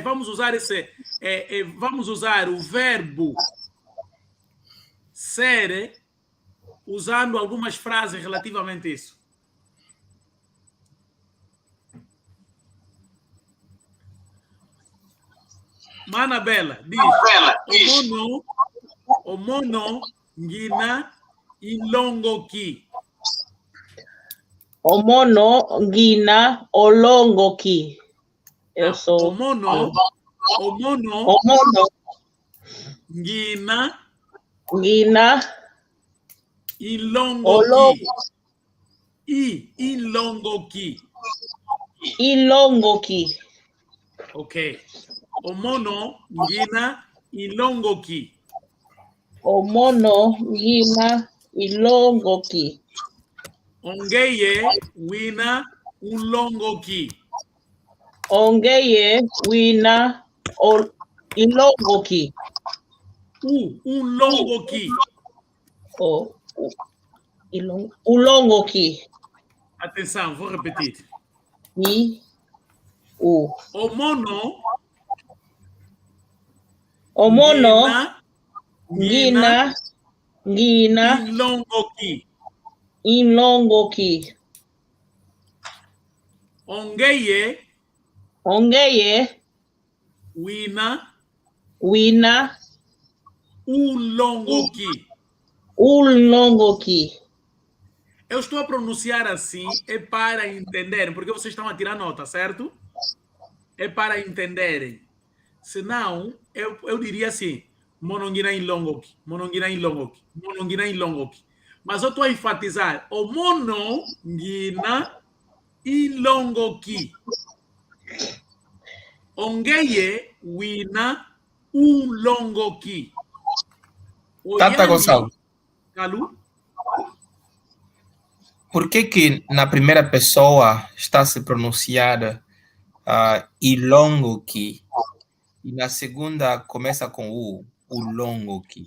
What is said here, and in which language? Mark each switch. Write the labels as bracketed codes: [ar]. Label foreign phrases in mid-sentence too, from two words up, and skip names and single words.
[pt] vamos usar o verbo ser usando algumas frases relativamente a isso. Mana Bela diz: [kg] Omono ngina ilongoki. Omono ngina olongoki. [pt] Eu sou. [kg] Omono ngina ilongoki. Ilongoki. Ok. Omono ngina ilongoki. Omono ngina ilongoki. Ongeye wina ulongoki. Ongeye wina ilongoki. Ulongoki. Ulongoki. [pt] Atenção, vou repetir. [kg] Omono ngina ilongoki. Ongeye wina ulongoki. [pt] Eu estou a pronunciar assim, é para entenderem, porque vocês estão a tirar nota, certo? É para entenderem. Senão, eu diria assim: [kg] Monongina ilongoki. [pt] Mas eu estou a enfatizar o mono, ngina e longo ki. [kg] Ongeye, wina, longo ki. [pt] Tata Gonçalves, Calu? por que na primeira pessoa está se pronunciada ilongo ki e na segunda começa com o longo ki?